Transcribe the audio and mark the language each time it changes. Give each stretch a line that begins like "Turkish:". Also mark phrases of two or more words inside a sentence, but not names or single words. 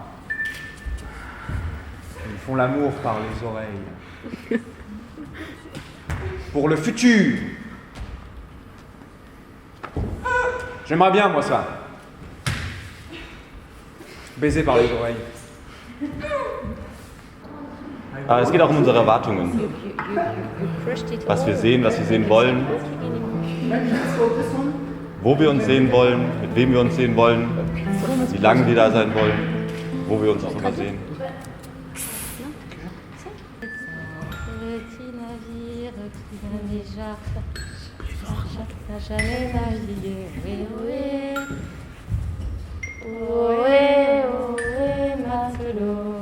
French: Ils font l'amour par les oreilles. Pour le futur. J'aimerais bien, moi, ça. Baiser par les oreilles.
German: Aber es geht auch um unsere Erwartungen. Was wir sehen wollen, wo wir uns sehen wollen, mit wem wir uns sehen wollen, wie lange wir da sein wollen, wo wir uns auch immer sehen.
French: Petit navire qui vient déjà, n'a jamais navigué. Ohé, ohé, ohé, matelot.